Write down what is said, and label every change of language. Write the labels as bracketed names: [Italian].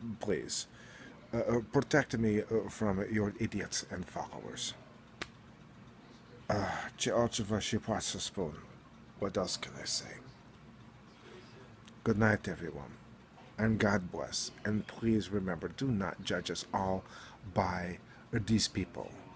[English] Please, protect me from your idiots and followers. [Romanian] Ce altceva și poate să spun. [English] What else can I say? Good night, everyone, and God bless. And please remember, do not judge us all by these people.